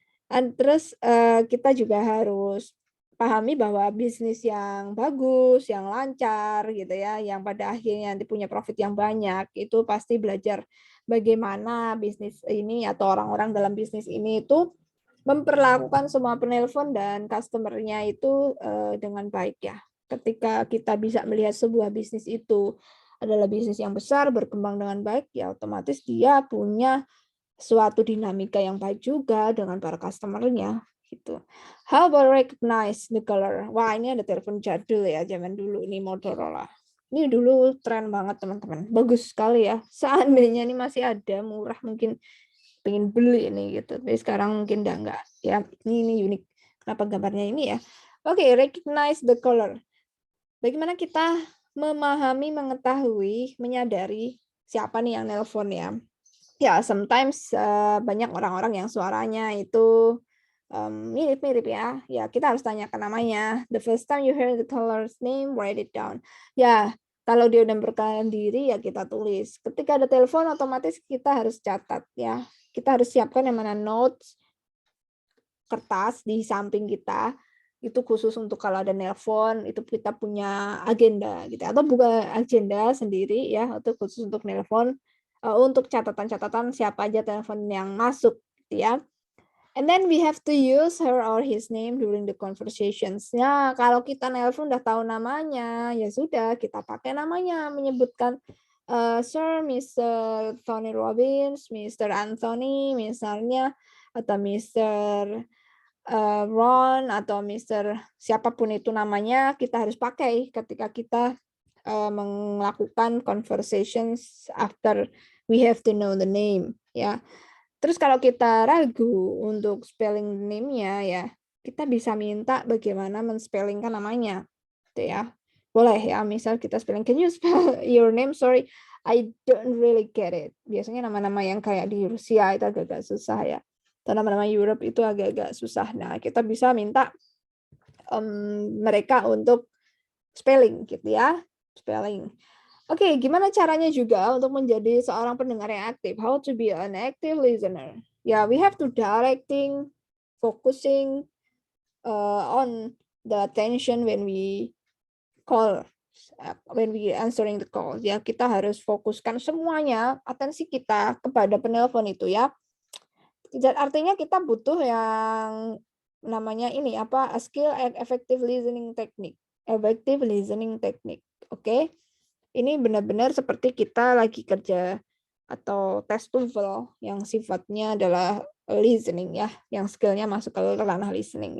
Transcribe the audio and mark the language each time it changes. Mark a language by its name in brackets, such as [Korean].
[Indonesian] Terus kita juga harus pahami bahwa bisnis yang bagus, yang lancar gitu ya, yang pada akhirnya nanti punya profit yang banyak, itu pasti belajar bagaimana bisnis ini atau orang-orang dalam bisnis ini itu memperlakukan semua penelpon dan customer-nya itu dengan baik ya. Ketika kita bisa melihat sebuah bisnis itu adalah bisnis yang besar, berkembang dengan baik, ya otomatis dia punya suatu dinamika yang baik juga dengan para customer-nya gitu. [English] How about recognize the color? [Indonesian] Wah, ini ada telepon jadul ya, zaman dulu ini Motorola. Ini dulu tren banget teman-teman. Bagus sekali ya. Seandainya ini masih ada, murah mungkin pengen beli ini gitu. Tapi sekarang mungkin udah enggak. Ya, ini unik. Kenapa gambarnya ini ya? Oke, [English] recognize the color. [Indonesian] Bagaimana kita memahami, mengetahui, menyadari siapa nih yang nelpon ya? Ya, sometimes banyak orang-orang yang suaranya itu mirip-mirip ya. Ya, kita harus tanyakan namanya. [English] The first time you hear the caller's name, write it down. [Indonesian] Ya, kalau dia udah berkenalan diri ya kita tulis. Ketika ada telepon otomatis kita harus catat ya. Kita harus siapkan yang mana notes, kertas di samping kita. Itu khusus untuk kalau ada nelpon, itu kita punya agenda gitu. Atau buka agenda sendiri ya, itu khusus untuk nelpon. Untuk catatan-catatan siapa aja telepon yang masuk gitu ya. [English] And then we have to use her or his name during the conversations. [Indonesian] Ya, kalau kita nelpon udah tahu namanya, ya sudah kita pakai namanya, menyebutkan Sir, Mr. Tony Robbins, Mr. Anthony misalnya, atau Mr. Ron atau Mr. siapapun itu namanya, kita harus pakai ketika kita melakukan conversations [English] after we have to know the name [Indonesian] ya. Terus kalau kita ragu untuk spelling name-nya ya, kita bisa minta bagaimana men-spellingkan namanya gitu ya. Boleh ya, misal kita spelling, [English] "Can you spell your name? Sorry, I don't really get it. [Indonesian] Biasanya nama-nama yang kayak di Rusia itu agak-agak susah ya. Atau nama-nama Europe itu agak-agak susah. Nah, kita bisa minta mereka untuk spelling gitu ya. Spelling. Oke, gimana caranya juga untuk menjadi seorang pendengar yang aktif? [English] How to be an active listener? Ya, we have to directing, focusing on the attention when we call, when we answering the call. [Indonesian] Ya, kita harus fokuskan semuanya atensi kita kepada penelpon itu ya. Dan artinya kita butuh yang namanya ini apa? [English] A skill effective listening technique. Effective listening technique. Oke. [Indonesian] Ini benar-benar seperti kita lagi kerja atau tes TOEFL yang sifatnya adalah listening ya, yang skill-nya masuk ke ranah listening.